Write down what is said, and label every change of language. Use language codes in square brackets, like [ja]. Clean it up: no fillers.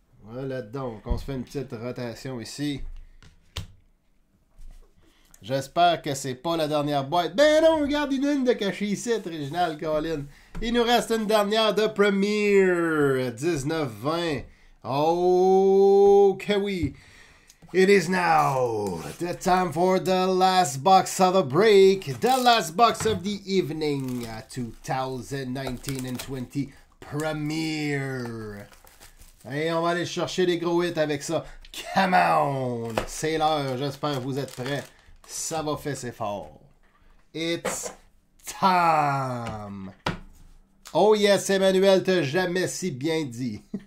[fr] Voilà donc, on se fait une petite rotation ici. J'espère que c'est pas la dernière boîte. Ben non, regarde, il y en a une de cachée ici, Réginald Colin. Il nous reste une dernière de Premier, 19-20. Oh, que oui. [en] It is now the time for the last box of the break, the last box of the evening, 2019 and 20 Premier. [fr] Et on va aller chercher des gros hits avec ça. [en] Come on! [fr] C'est l'heure, j'espère que vous êtes prêts. Ça va faire ses fort. [en] It's time! Oh yes, [fr] Emmanuel, t'as jamais si bien dit.